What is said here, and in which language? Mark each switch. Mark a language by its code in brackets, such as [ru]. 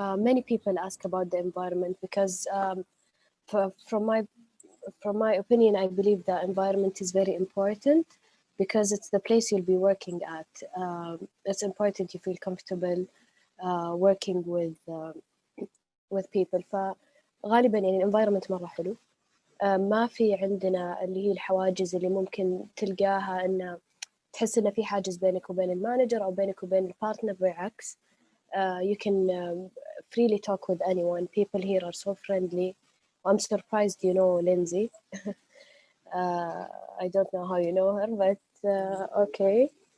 [en] Many people ask about the environment because from my opinion, I believe the environment is very important because it's the place you'll be working at. It's important you feel comfortable working with people. [ar] فغالبا environment مرة حلو. ما في عندنا اللي هي الحواجز اللي ممكن تلقاها إن تحس إن في حاجز بينك وبين المانجر أو بينك وبين البارتنر. [en] بالعكس, you can freely talk with anyone. People here are so friendly. I'm surprised you know Lindsay. I don't know how you know her, but okay.